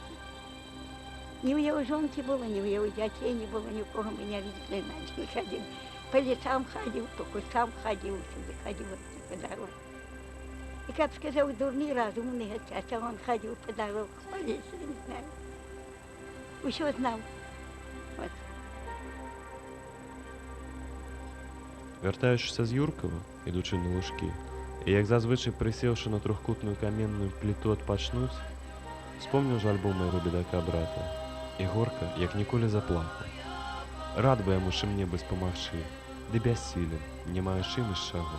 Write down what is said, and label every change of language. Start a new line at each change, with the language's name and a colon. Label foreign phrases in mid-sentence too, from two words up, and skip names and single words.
Russian: Ни у его жонки было, ни у его детей не было, никого мы не видели, иначе не ходил. По лесам ходил, по кустам ходил, сюда ходил по дороге. И, как сказал, дурный, разумный отец, а он ходил по дороге, по лесу, не знаю. Все знал. Вот.
Belarusian: Вяртаючыся з Юркова, ідучы на лужкі, і як зазвычай прысеўшы на трохкутную каменную пліту адпачнуць, успомніў жальбу майго бедака брата, і горка, як ніколі заплакаў. Рад бы яму чым небудзь памагчы, ды бяссілен, не маючы ні з чаго.